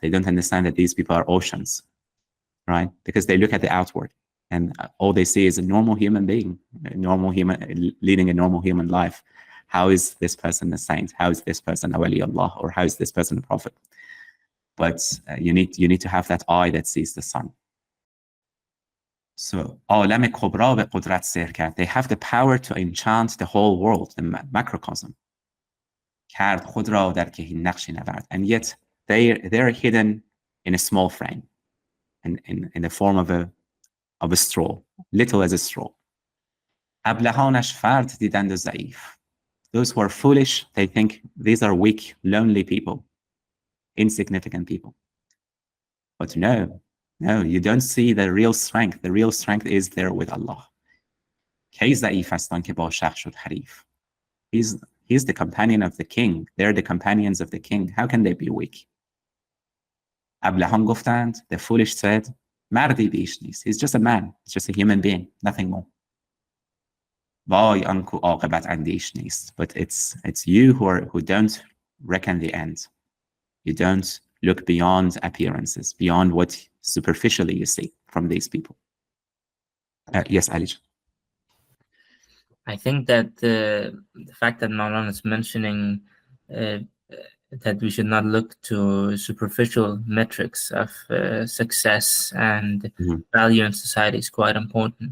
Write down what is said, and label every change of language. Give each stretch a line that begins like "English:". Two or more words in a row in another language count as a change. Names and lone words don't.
English: They don't understand that these people are oceans, right? Because they look at the outward, and all they see is a normal human being, leading a normal human life. How is this person a saint? How is this person a
Arabic: ولي الله?
English: Or how is this person a prophet? But you need to have that eye that sees the sun.
Persian: So عالم کبرا به قدرت سحر کرد.
English: They have the power to enchant the whole world, the macrocosm.
Persian: کرد خود را در کهین نقشی نورد.
English: And yet they're hidden in a small frame, in the form of a straw, little as a straw.
Persian: ابلهانش فرد دیدند و ضعیف.
English: Those who are foolish, they think these are weak, lonely people, insignificant people. But no, you don't see the real strength. The real strength is there with Allah.
Persian: کی ضعیف هستند که با شخص شد حریف.
English: He's the companion of the king. They're the companions of the king. How can they be weak?
Persian: ابلهان گفتند,
English: the foolish said,
Persian: مردی بیش نیست.
English: He's just a man. He's just a human being, nothing more.
Persian: وای آنکو عاقبت اندیش نیست.
English: But it's you who don't reckon the end. You don't look beyond appearances, beyond what superficially you see from these people. Yes, Ali. I think that the fact that Maulana is mentioning that we should not look to superficial metrics of success and value in society is quite important.